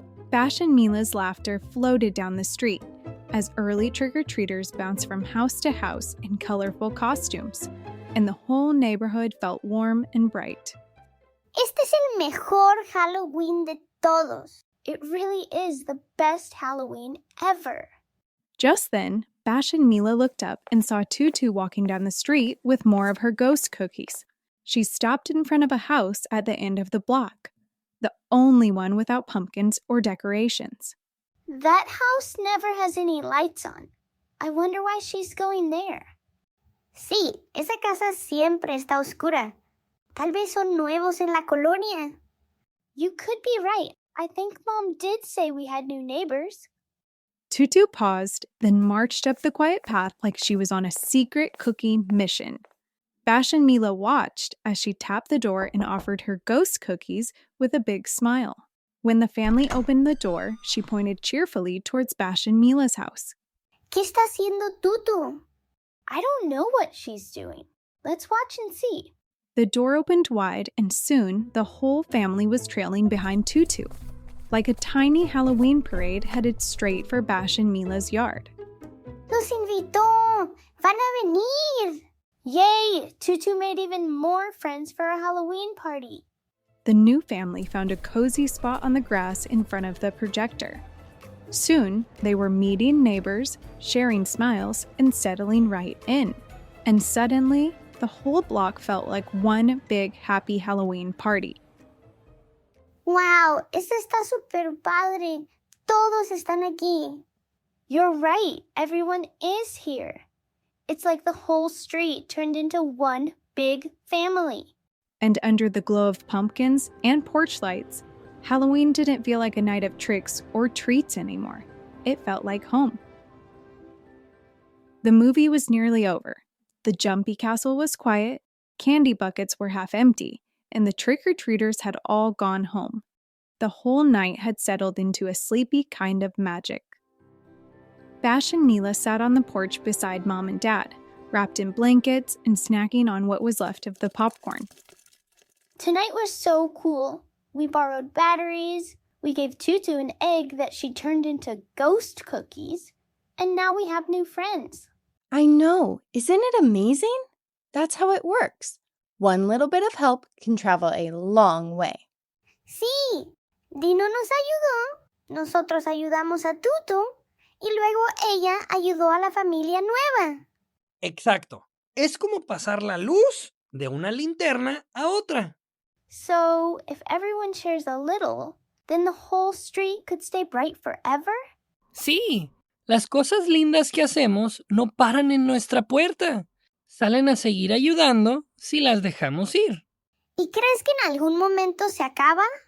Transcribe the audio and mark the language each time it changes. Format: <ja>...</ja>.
<en>Bash and Mila's laughter floated down the street as early trick-or-treaters bounced from house to house in colorful costumes, and the whole neighborhood felt warm and bright.</en> <es>Este es el mejor Halloween de todos.</es> <en>It really is the best Halloween ever. Just then, Bash and Mila looked up and saw Tutu walking down the street with more of her ghost cookies. She stopped in front of a house at the end of the block, the only one without pumpkins or decorations. That house never has any lights on. I wonder why she's going there.</en> <es>Sí, esa casa siempre está oscura. Tal vez son nuevos en la colonia.</es> <en>You could be right. I think Mom did say we had new neighbors. Tutu paused, then marched up the quiet path like she was on a secret cookie mission. Bash and Mila watched as she tapped the door and offered her ghost cookies with a big smile. When the family opened the door, she pointed cheerfully towards Bash and Mila's house.</en> <es>¿Qué está haciendo Tutu?</es> <en>I don't know what she's doing. Let's watch and see. The door opened wide, and soon the whole family was trailing behind Tutu, like a tiny Halloween parade headed straight for Bash and Mila's yard.</en> <es>Los invitó. Van a venir. Yay!</es> <en>Tutu made even more friends for a Halloween party. The new family found a cozy spot on the grass in front of the projector. Soon, they were meeting neighbors, sharing smiles, and settling right in. And suddenly, the whole block felt like one big happy Halloween party.</en> <es>Wow, esto está super padre. Todos están aquí.</es> <en>You're right. Everyone is here. It's like the whole street turned into one big family. And under the glow of pumpkins and porch lights, Halloween didn't feel like a night of tricks or treats anymore. It felt like home. The movie was nearly over. The jumpy castle was quiet, candy buckets were half empty, and the trick-or-treaters had all gone home. The whole night had settled into a sleepy kind of magic. Bash and Mila sat on the porch beside Mom and Dad, wrapped in blankets and snacking on what was left of the popcorn. Tonight was so cool. We borrowed batteries, we gave Tutu an egg that she turned into ghost cookies, and now we have new friends. I know. Isn't it amazing? That's how it works. One little bit of help can travel a long way.</en> <es>Sí, Dino nos ayudó, nosotros ayudamos a Tutu, y luego ella ayudó a la familia nueva. Exacto. Es como pasar la luz de una linterna a otra.</es> <en>So, if everyone shares a little, then the whole street could stay bright forever?</en> <es>Sí, las cosas lindas que hacemos no paran en nuestra puerta. Salen a seguir ayudando si las dejamos ir. ¿Y crees que en algún momento se acaba?</es>